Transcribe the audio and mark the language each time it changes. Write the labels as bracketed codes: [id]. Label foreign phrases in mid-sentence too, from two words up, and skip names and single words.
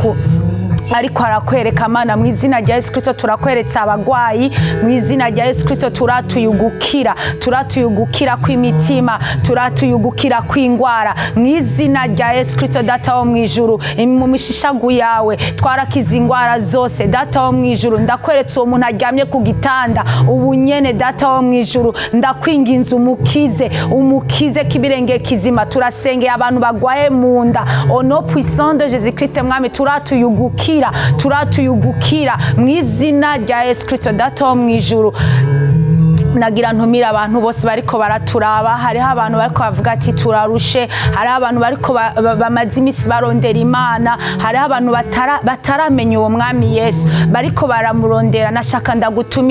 [rn] arakwereka Mana mu izina rya Yesu Kristo turakweretse abagwayi mu izina rya Yesu Kristo turatuyugukira kw'imitima turatuyugukira kw'ingwara mu izina rya Yesu Kristo data wo mwijuru mu mishishagu yawe twarakiza ingwara zose data wo mwijuru ndakweretse uwo muntu aryamye ku gitanda ubunyene data wo mwijuru ndakwinginze umukize kibirenge kizima turasengeye abantu bagwaye mu nda [fr] au nom puissant de Jésus Christ [rn] mwami turatuyugukira mu izina rya Yesu Kristo data wo mwijuru nagira ntumira abantu bose bariko baraturaba hariho abantu bariko bavuga ati turarushe hariho abantu bariko bamaze imisi barondera Imana hariho abantu bataramenya uwo mwami Yesu bariko baramurondera nashaka ndagutumire